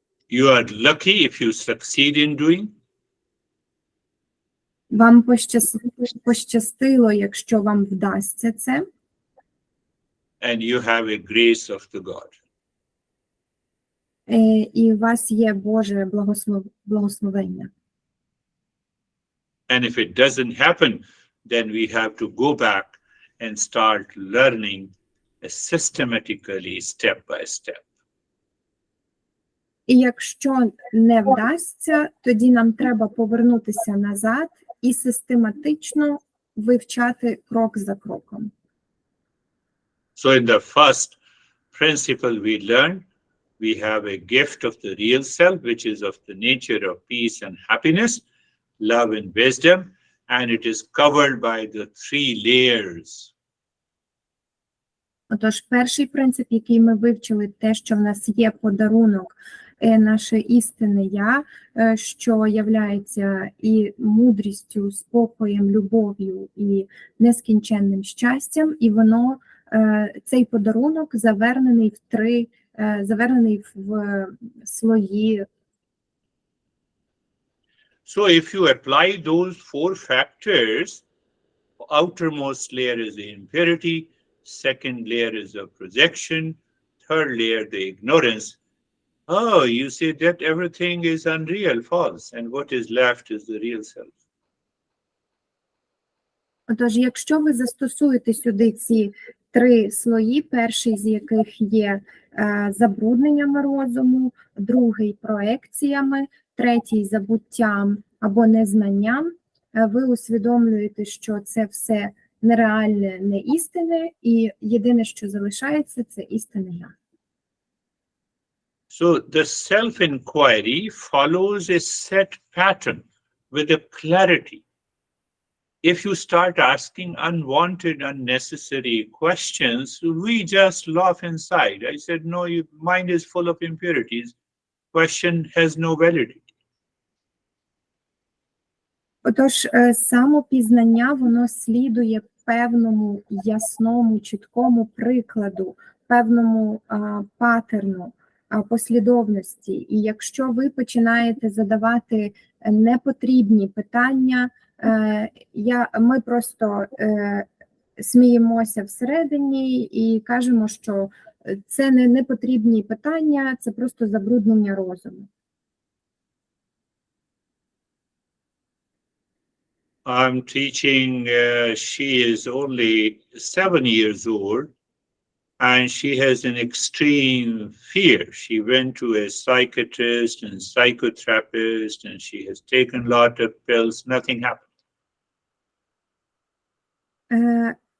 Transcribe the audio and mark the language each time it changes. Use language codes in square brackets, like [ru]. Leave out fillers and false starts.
[en] You are lucky if you succeed in doing. [uk] Вам пощастило, якщо вам вдасться це. [en] And you have a grace of the God. [uk] І у вас є Боже благословення. [en] And if it doesn't happen, then we have to go back and start learning systematically, step by step. [uk] І якщо не вдасться, тоді нам треба повернутися назад і систематично вивчати крок за кроком. [en] So in the first principle we learned, we have a gift of the real self, which is of the nature of peace and happiness, love and wisdom, and it is covered by the 3 layers. [uk] Отож, перший принцип, який ми вивчили, те, що в нас є подарунок, наше істинне я, що являється і мудрістю, спокоєм, любов'ю і нескінченним щастям, і воно, цей подарунок завернений в слої. [en] So if you apply those 4 factors, outermost layer is the impurity, second layer is the projection, third layer the ignorance. Oh, you see that everything is unreal, false, and what is left is the real self. [uk] Отож, якщо ви застосуєте сюди ці 3 слої, перший з яких є забрудненнями розуму, другий – проекціями, третій – забуттям або незнанням, ви усвідомлюєте, що це все нереальне, не істинне, і єдине, що залишається, це істинне я. [en] So the self-inquiry follows a set pattern with a clarity. If you start asking unwanted, unnecessary questions, we just laugh inside. I said, no, your mind is full of impurities. Question has no validity. [uk] Отож, самопізнання, воно слідує певному ясному, чіткому прикладу, певному патерну, послідовності. І якщо ви починаєте задавати непотрібні питання, ми просто сміємося всередині і кажемо, що це не непотрібні питання, це просто забруднення розуму. [en] I'm teaching, she is only 7 years old, and she has an extreme fear. She went to a psychiatrist and psychotherapist, and she has taken a lot of pills, nothing happened.